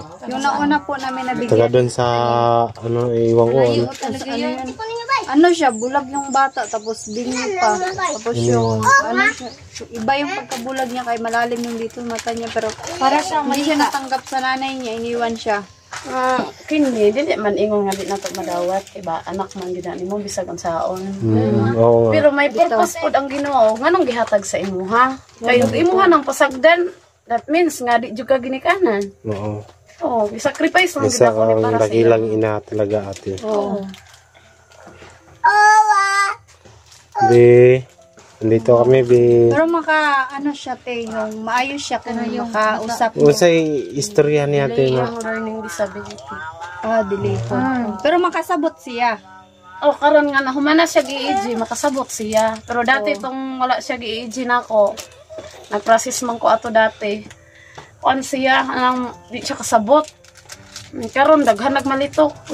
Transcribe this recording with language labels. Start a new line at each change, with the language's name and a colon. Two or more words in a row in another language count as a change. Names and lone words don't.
Filipino: Yung nauna po namin nabigyan. Taga doon sa, ano, iwan ko. Layo talaga yun. Ano siya, bulag yung bata, tapos bingi pa. Tapos yung, ano siya, iba yung pagkabulag niya, kay malalim yung dito yung mata niya. Pero para siya, hindi siya natanggap sa nanay niya, iniwan siya.
Cebuano: Kini, dili man ingon nga di nato madawat, iba anak man gid nimo bisag ang saon.
Filipino: Oo nga.
Cebuano: Pero may purpose pod ang Ginoo, nganong gihatag sa imuha? Kay imuha nang pasagdan,
English: that means
Cebuano: nga di jud ka ginikanan. Oo. Oo, i-sacrifice lang gid Isa ako ni kang para sa
Filipino: dakilang ina talaga, ate. Oo. Bi, nandito kami, bi. Pero ano siya, te, yung maayos siya kung makausap mo.
Cebuano: Unsay istorya ni ate Delay na? ang
English: learning disability.
Cebuano: Delay po. Pero makasabot siya. Oh, karon nga na humana siya gi-EG, makasabot siya. Pero dati tong wala siya gi-EG nako. Nag-process man ko ato dati. Kuan siya, di siya kasabot. Karon daghan nagmalitok.